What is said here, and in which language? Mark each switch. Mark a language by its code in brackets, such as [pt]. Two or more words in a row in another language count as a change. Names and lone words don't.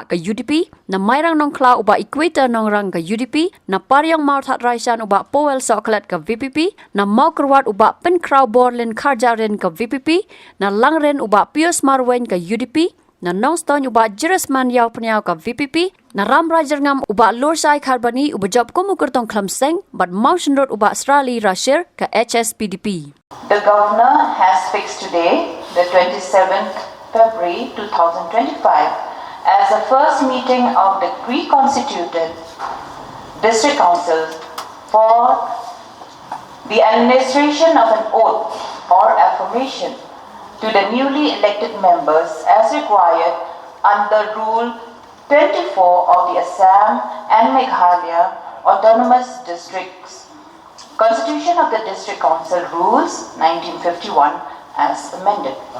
[kha] ka UDP na Mairang Nong Kla uba Equator Nong Rang ka UDP na Paryong Mau That Raishan uba Powell Soklet ka VPP na Mau Kerwat uba Pen Kraw Borlin Karjarin ka VPP na Langren uba Pius Marwen ka UDP na Nong Stone uba Jirisman Yaw Panyao ka VPP na Ram Rajarngam uba Lorsai Kharbani uba Job Kumukurtong Klamseng but Mountain Road uba Australi Rashir ka HSPDP. [en] The Governor has fixed today, the 27th February 2025, as the first meeting of the reconstituted District Council for the administration of an oath or affirmation to the newly elected members as required under Rule 24 of the Assam and Meghalaya Autonomous Districts Constitution of the District Council Rules 1951 as amended.